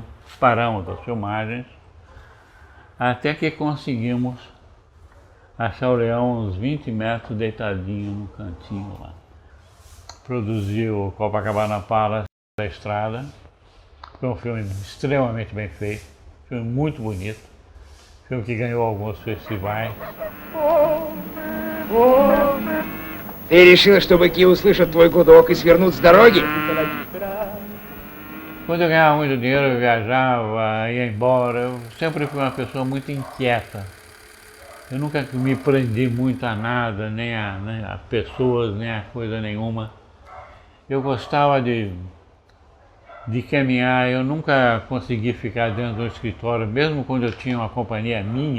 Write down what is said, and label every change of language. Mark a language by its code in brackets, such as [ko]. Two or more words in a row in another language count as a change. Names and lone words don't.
[pt] Paramos as filmagens, até que conseguimos achar o leão uns 20 metros deitadinho no cantinho lá. Produziu o Copacabana Palace da Estrada. Foi um filme extremamente bem feito, filme muito bonito, filme que ganhou alguns festivais. [ru] Ты решил, что быки услышат твой гудок и свернут с дороги? [pt] Quando eu ganhava muito dinheiro, eu viajava, ia embora. Eu sempre fui uma pessoa muito inquieta. Eu nunca me prendi muito a nada, nem a pessoas, nem a coisa nenhuma. Eu gostava de caminhar, eu nunca consegui ficar dentro do escritório, mesmo quando eu tinha uma companhia minha.